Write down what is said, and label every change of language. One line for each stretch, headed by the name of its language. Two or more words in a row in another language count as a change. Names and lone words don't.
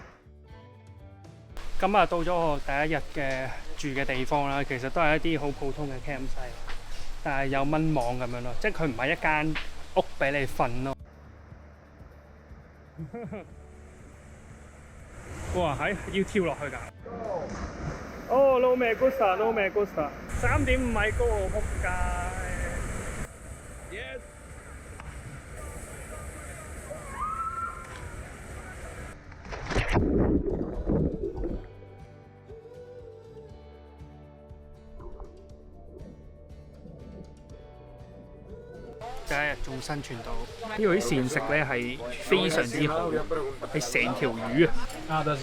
Cantonese: 咁啊，到咗我第一日嘅住嘅地方啦，其實都係一啲好普通嘅 campsite， 但係有蚊網咁樣咯，即係佢唔係一間屋俾你瞓咯。哇，要跳落去㗎！哦 ，
Spanish: no me gusta， no me gusta，
Cantonese: 3.5 米高喎，仆街！ Yes。第一日仲生存到，呢度啲膳食咧係非常之好，係成條魚啊！